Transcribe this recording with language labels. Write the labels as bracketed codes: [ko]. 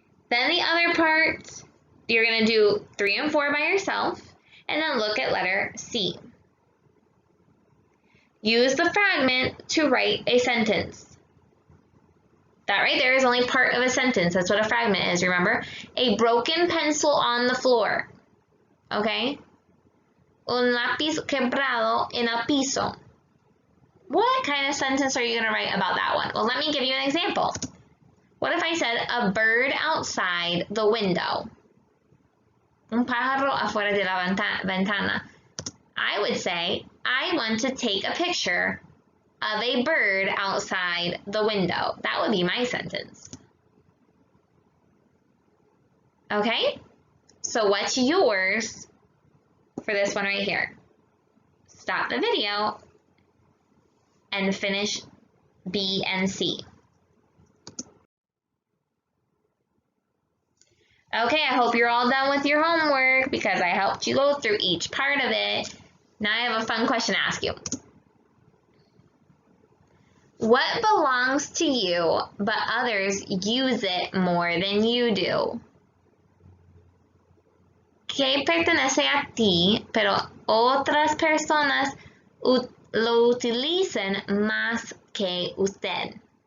[en] Then the other part, you're going to do 3 and 4 by yourself, and then look at letter C. Use the fragment to write a sentence. That right there is only part of a sentence. That's what a fragment is, remember? A broken pencil on the floor. Okay? [es] Un lápiz quebrado en el piso. [en] What kind of sentence are you going to write about that one? Well, let me give you an example. What if I said a bird outside the window? [es] Un pájaro afuera de la ventana. [en] I would say, I want to take a picture of a bird outside the window. That would be my sentence. Okay? So what's yours for this one right here? Stop the video and finish B and C. Okay, I hope you're all done with your homework because I helped you go through each part of it. Now I have a fun question to ask you. What belongs to you but others use it more than you do? [es] ¿Qué pertenece a ti pero otras personas lo utilizan más que usted?